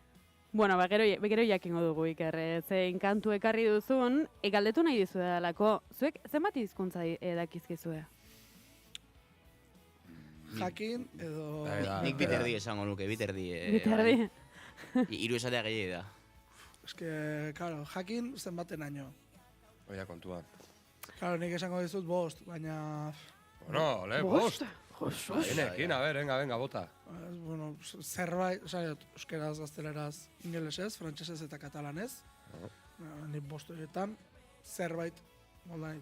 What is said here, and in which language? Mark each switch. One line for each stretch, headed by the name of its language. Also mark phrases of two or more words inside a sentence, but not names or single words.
Basque: Bueno, gero jakingo dugu Iker, zein kantu ekarri duzun, galdetu nahi dizu edalako, zuek zenbat hizkuntza dakizkizue? jakin edo... Nik biterdi esango nuke, biterdi. Biterdi. Hiru esatea gehiago da.
Spanish: Es que, claro,
Basque: jakin zenbatenaino. Oia kontua. Claro, nik esango dizut 5, baina... Bueno, bost. Enekin,
Spanish: a ver, venga,
Basque: bota. Bueno, zerbait, euskeraz, gazteleraz, ingelesez, frantsesez eta katalanez. Nik 5 horietan, zerbait, moldanit.